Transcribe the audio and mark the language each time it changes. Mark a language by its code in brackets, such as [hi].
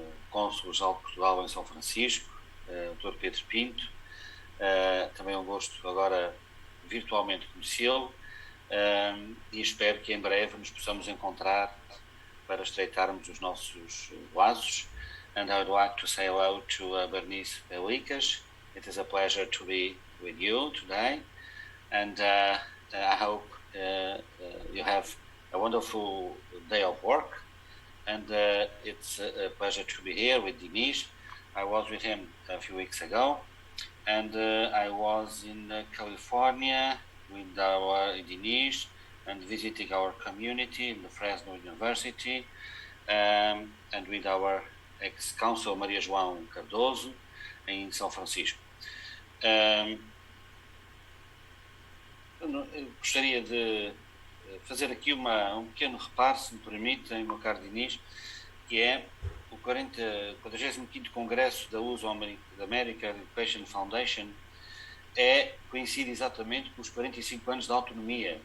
[pt] Cônsul-Geral de Portugal em São Francisco, Dr. Pedro Pinto. Também é um gosto agora virtualmente conhecê-lo e espero que em breve nos possamos encontrar para estreitarmos os nossos laços. [en] And I would like to say hello to Bernice Pelicas. It is a pleasure to be with you today, and I hope you have a wonderful day of work, and it's a pleasure to be here with Dinis. I was with him a few weeks ago, and I was in California with our Dinis and visiting our community in the Fresno University, and with our ex-counsel Maria João Cardoso em São Francisco. [pt] Eu gostaria de fazer aqui um pequeno reparo, se me permitem, meu caro Dinis, que é o 45º Congresso da Luzo American Education Foundation coincide exatamente com os 45 anos da autonomia.